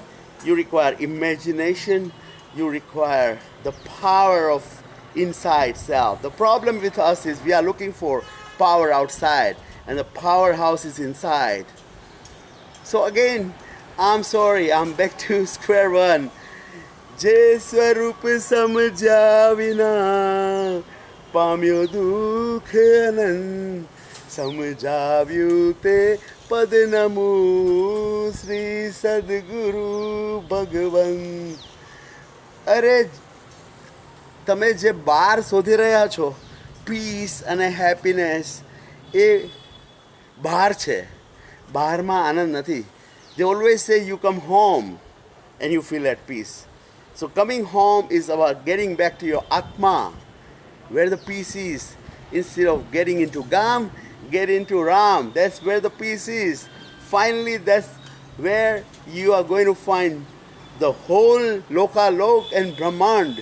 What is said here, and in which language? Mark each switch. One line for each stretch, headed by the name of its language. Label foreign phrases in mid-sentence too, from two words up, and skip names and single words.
English: You require imagination. You require the power of inside self. The problem with us is we are looking for power outside, and the powerhouse is inside. So again, I'm sorry, I'm back to square one.
Gujarati: જે સ્વરૂપ સમજાવિના પામ્યો દુઃખ અનંત સમજાવ્યું તે પદ નમો શ્રી સદ્ગુરુ ભગવંત. અરે તમે જે બહાર શોધી રહ્યા છો પીસ અને હેપીનેસ, એ બહાર છે, બહારમાં આનંદ નથી.
English: They always say you come home and you feel at peace. So coming home is about getting back to your Atma, where the peace is. Instead of getting into Gam, get into Ram. That's where the peace is. Finally, that's where you are going to find the whole Loka Lok and Brahmand.